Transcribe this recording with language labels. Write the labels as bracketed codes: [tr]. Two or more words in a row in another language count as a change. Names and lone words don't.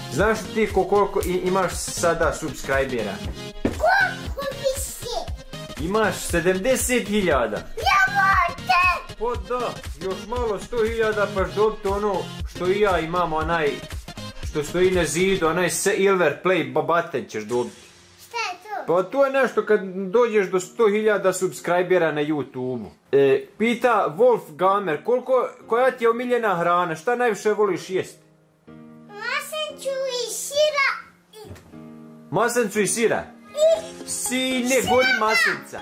[sr] Znaš li ti koliko imaš sada subscribera? Koliko više? Imaš 70.000. Jebote! Pa da, još malo 100.000 paš dobiti ono što i ja imam, onaj što stoji na zidu, onaj [en] silver play button [sr] ćeš dobiti. Šta je to? Pa to je nešto kad dođeš do 100.000 subscribera na YouTube-u. Pita Wolf Gamer, koja ti je omiljena hrana, šta najviše voliš jest? Masancu i sira. Masancu i sira? Ne, gori masenca.